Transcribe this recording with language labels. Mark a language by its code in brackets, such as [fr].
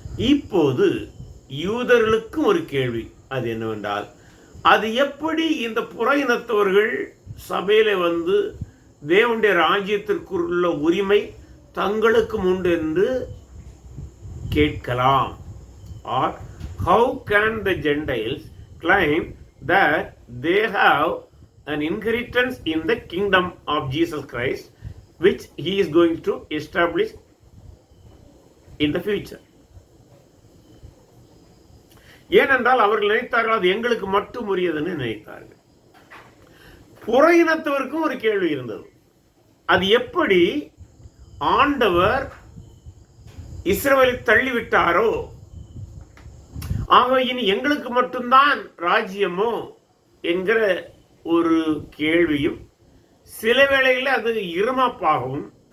[ta] இப்போது யூதர்களுக்கும் ஒரு கேள்வி, அது என்னவென்றால் அது எப்படி இந்த புற இனத்தவர்கள் சபையில வந்து தேவனுடைய ராஜ்யத்திற்குள்ள உரிமை தங்களுக்கு உண்டு என்று கேட்கலாம். [en] Or how can the Gentiles claim that they have an inheritance in the kingdom of Jesus Christ which he is going to establish in the future? [ta] ஏனென்றால் அவர்கள் நினைத்தார்கள் அது எங்களுக்கு மட்டும் உரியதுன்னு நினைத்தார்கள். புற இனத்தவருக்கும் ஒரு கேள்வி இருந்தது, அது எப்படி ஆண்டவர் இஸ்ரவேலை தள்ளிவிட்டாரோ, ஆக இனி எங்களுக்கு மட்டும்தான் ராஜ்யமோ என்கிற ஒரு கேள்வியும், சில வேளையில் அது இருமாப்பாகவும்